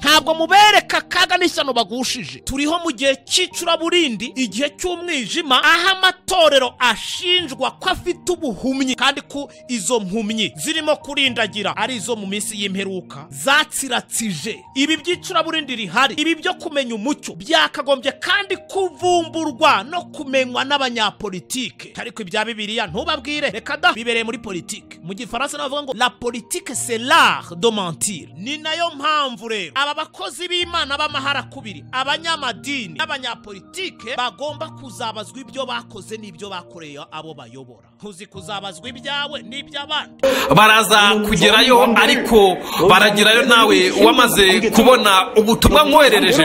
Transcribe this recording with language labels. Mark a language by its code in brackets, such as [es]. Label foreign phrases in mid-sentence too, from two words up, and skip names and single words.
[rw] Ntabwo mubereka kaga n'ishyano bagushije. Turiho mu gihe cy'icuraburindi, igihe cy'umwijima, aho amatorero ashinjwa ko afite ubuhumyi, kandi ko izo mpumyi zirimo kurindagira ari izo mu minsi y'imperuka zatsiratsije. Ibi by'icuraburindi rihari, ibi byo kumenya umucyo, byakagombye kandi kuvumburwa no kumenywa n'abanyapolitike. Ariko ibya Bibiliya ntubabwire, reka da, bibereye muri politike. Mu gifaransa navuga ngo [fr] la politique c'est l'art de mentir. [rw] Ni nayo mpamvu rero aba bakozi b'Imana b'amahara kubiri, abanyamadini n'abanyapolitike bagomba kuzabazwa ibyo bakoze n'ibyo bakoreye abo bayobora. Uzi kuzabazwa ibyawe n'iby'abandi. Baraza kugerayo, ariko baragerayo nawe wamaze kubona ubutumwa mwoherereje.